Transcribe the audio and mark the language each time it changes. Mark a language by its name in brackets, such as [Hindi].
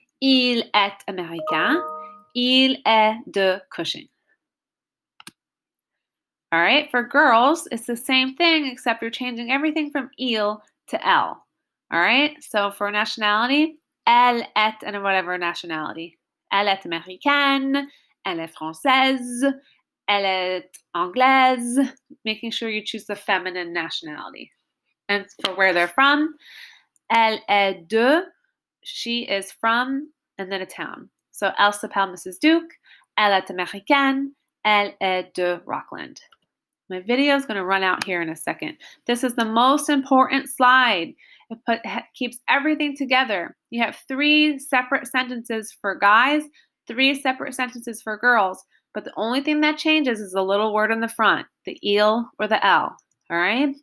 [French] Il est américain. Il est de Cushing. [English] All right, for girls, it's the same thing except you're changing everything from il to elle. All right, so for nationality, [French] elle est, [English] and whatever nationality. [French] Elle est américaine, elle est française, elle est anglaise, [English] making sure you choose the feminine nationality. And for where they're from, [French] elle est de, [English] she is from, and then a town. [French] So elle s'appelle Mrs. Duke, elle est américaine, elle est de Rockland. [English] My video is going to run out here in a second. This is the most important slide. It keeps everything together. You have 3 separate sentences for guys, 3 separate sentences for girls, but the only thing that changes is the little word on the front, the il or the l. All right?